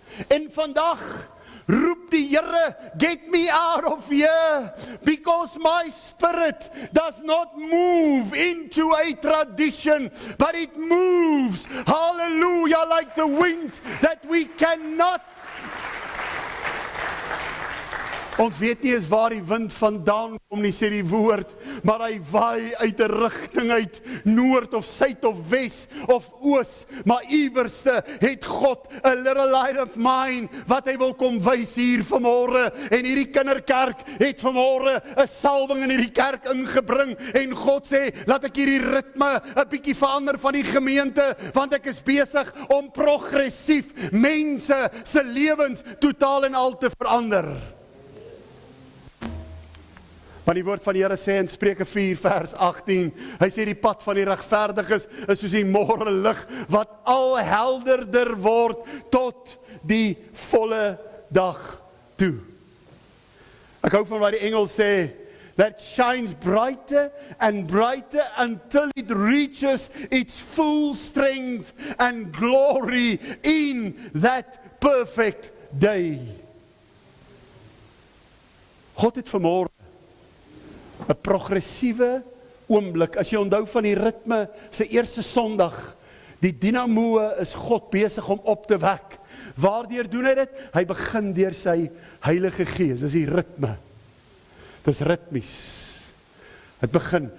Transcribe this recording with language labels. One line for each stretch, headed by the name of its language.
Afrikaans: En vandag roep die Here,
English: get me out of here, because my spirit does not move into a tradition, but it moves, hallelujah, like the wind that we cannot.
Afrikaans: Ons weet nie eens waar die wind vandaan kom nie, sê die woord, maar hy waai uit 'n rigting uit, noord of suid of wes of oos, maar iewerste het God 'n
English: little light of mine,
Afrikaans: wat hy wil kom wys hier vanmôre, en hierdie kinderkerk het vanmôre 'n salwing in hierdie kerk ingebring, en God sê, laat ek hierdie ritme 'n bietjie verander van die gemeente, want ek is besig om progressief mense se lewens totaal en al te verander. Want die woord van die Here sê in Spreuke 4 vers 18, hy sê die pad van die regverdiges is soos die môre lig wat al helderder word tot die volle dag toe. Ek hou van wat die engel sê,
English: that shines brighter and brighter until it reaches its full strength and glory in that perfect day.
Afrikaans: God het vanmôre 'n progressiewe oomblik. As jy onthou van die ritme, sy eerste Sondag, die dinamo is God besig om op te wek. Waardeur doen hy dit? Hy begin deur sy Heilige Gees. Dis die ritme. Dis ritmies. Het begin.